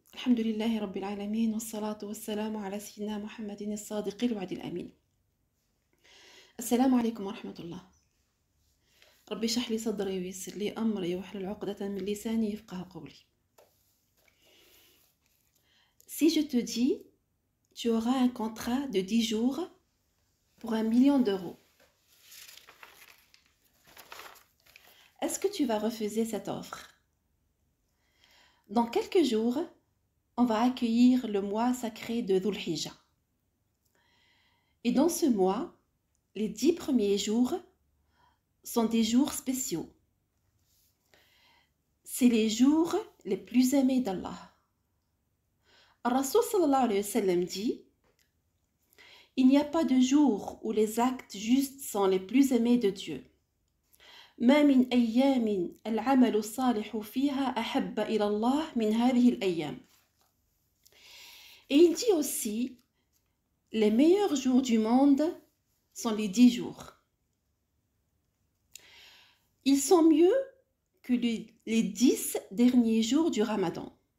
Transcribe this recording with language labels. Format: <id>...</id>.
<ar>الحمد لله رب العالمين، والصلاة والسلام على سيدنا محمد الصادق الوعد الأمين. السلام عليكم ورحمة الله. ربي اشرح لي صدري ويسر لي أمري واحلل عقدة من لساني يفقه قولي.</ar> <fr>Si je te dis, tu auras un contrat de 10 jours pour 1 million d'euros, est-ce que tu vas refuser cette offre? Dans quelques jours, on va accueillir le mois sacré de Dhul Hijjah. Et dans ce mois, les 10 premiers jours sont des jours spéciaux. C'est les jours les plus aimés d'Allah. Ar-Rasoul</fr> <ar>sallallahu alayhi wa sallam</ar> <fr>dit: il n'y a pas de jour où les actes justes sont les plus aimés de Dieu.</fr> <ar>ما من أيام العمل الصالح فيها أحب إلى الله من هذه الأيام.</ar> <fr>Et il dit aussi: les meilleurs jours du monde sont les 10 jours. Ils sont mieux que les 10 derniers jours du Ramadan.</fr>